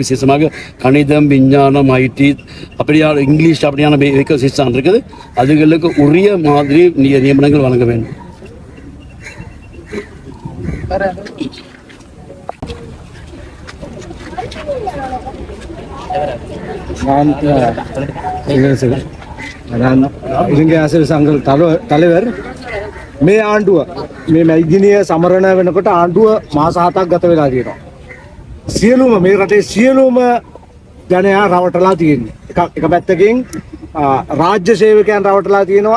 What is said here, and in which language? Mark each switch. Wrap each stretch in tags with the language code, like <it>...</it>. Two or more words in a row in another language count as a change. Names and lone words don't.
<ta>விசேஷமாக கணிதம், விஞ்ஞானம், IT, அப்படியான இங்கிலீஷ் அப்படியான வேகன்சிஸ் இருக்குது. அதுகளுக்கு உரிய மாதிரி நியமனங்கள் வழங்க வேண்டும்.</ta> <si>நான் ඉරිංග ආසිරි සංඝ தலைவர் මේ ආණ්ඩුව මේ මැදිනිය සමරන වෙනකොට ආණ්ඩුව මාස 7ක් ගත වෙලා තියෙනවා. සියලුම මේ රටේ සියලුම ජනයා රවටලා තියෙන්නේ. එක පැත්තකින් රාජ්‍ය සේවකයන් රවටලා තියෙනවා.</si>